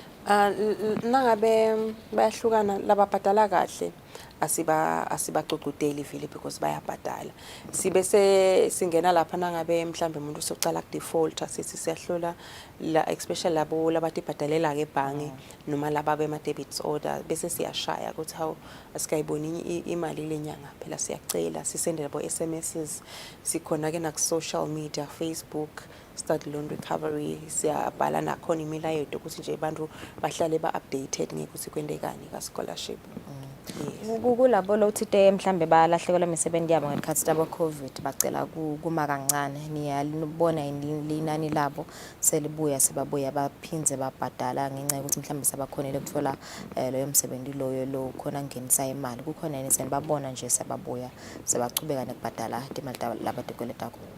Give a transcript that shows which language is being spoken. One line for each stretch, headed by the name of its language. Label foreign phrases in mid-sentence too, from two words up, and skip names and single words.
Swati: Nangabe bayahlukana lababhadala kahle asibacocudeli vele because bayabhadala sibese singena lapha nangabe mhlambe umuntu usocala ku default sithi siyahlola la especially labo labatibhadalela ke ebhange noma laba bema debit order bese siyashaya ukuthi how asikayiboni imali lenyanga phela siyacela sisendele bo SMSs sikhona ke na
English: social media
Swati: Facebook
English: study loan recovery
Swati: siyabhala nakhona imilayeto ukuthi nje abantu bahlale ba-updated ngekuthi kwendekani ka scholarship. Kulabo lo uthite mhlambe balahlekelwa imisebenzi yabo ngekhathi tabo COVID bacela kuma kancane niyalibona inani labo selibuya sebabuya baphinze babhadala ngenxa ukuthi mhlambe sabakhonele ukuthola leyo msebenzi loyo lo khona ngenisa imali kukhona yini senibabona nje sebabuya sebachubeka nekubhadala imali labadekoletako.